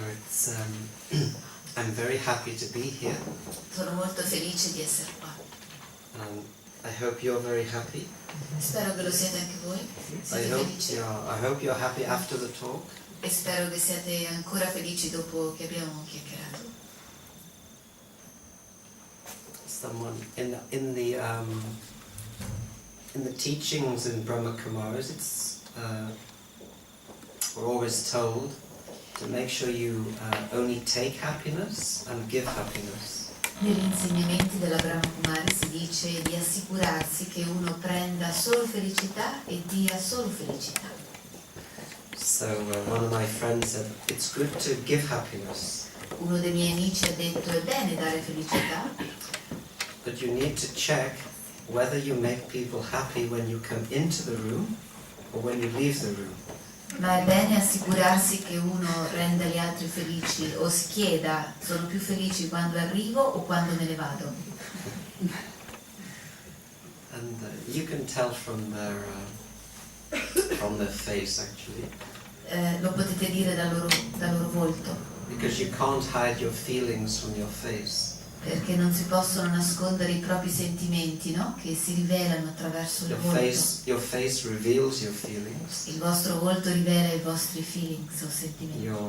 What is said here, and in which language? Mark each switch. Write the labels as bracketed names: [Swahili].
[English] So I'm very happy to be here. [Italian] Sono molto felice di essere qua. [English] I hope you're very happy. [Italian] Spero che lo siate anche voi. Siete felici? [English] I hope you're happy after the talk. [Italian] E spero che siate ancora felici dopo che abbiamo chiacchierato. [English] Someone in the teachings in Brahma Kumaris, we're always told to make sure you only take happiness and give happiness. [Italian] Negli insegnamenti della Brahma Kumari si dice di assicurarsi che uno prenda solo felicità e dia solo felicità. [English] So one of my friends said, it's good to give happiness. [Italian] Uno dei miei amici ha detto è bene dare felicità, [English] but you need to check whether you make people happy when you come into the room or when you leave the room. [Italian] ma è bene assicurarsi che uno renda gli altri felici o si chieda sono più felici quando arrivo o quando me ne vado. [English] And you can tell from their face actually. [Italian] Lo potete dire dal loro volto, [English] Because you can't hide your feelings from your face. [Italian] perché non si possono nascondere i propri sentimenti, no? Che si rivelano attraverso il volto. [English] Your face reveals your feelings. [Italian] Il vostro volto rivela i vostri feelings o sentimenti.